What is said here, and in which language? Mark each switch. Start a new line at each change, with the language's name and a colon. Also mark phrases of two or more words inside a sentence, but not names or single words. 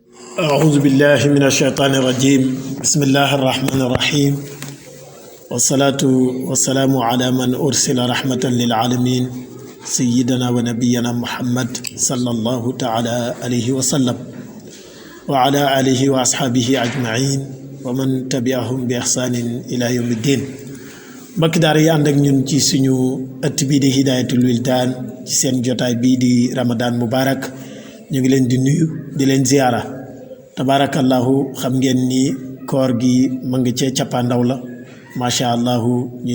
Arabic: أعوذ بالله من الشيطان الرجيم بسم الله الرحمن الرحيم والصلاة والسلام على من أرسل رحمة للعالمين سيدنا ونبينا محمد صلى الله تعالى عليه وسلم وعلى آله وأصحابه أجمعين ومن تبعهم بإحسان إلى يوم الدين
Wolof: mbokki daara yi ànd ak ñun ci suñu ëtt bii di Hidayatul Wildan ci seen jotaay bii di Ramadan Mubarak ñu ngi leen di nuyu di leen ziyaara tabaarakallahu xam ngeen ni koor gi ma ngi cee cappaandaw la
Arabic: ما شاء الله
Wolof: ñuy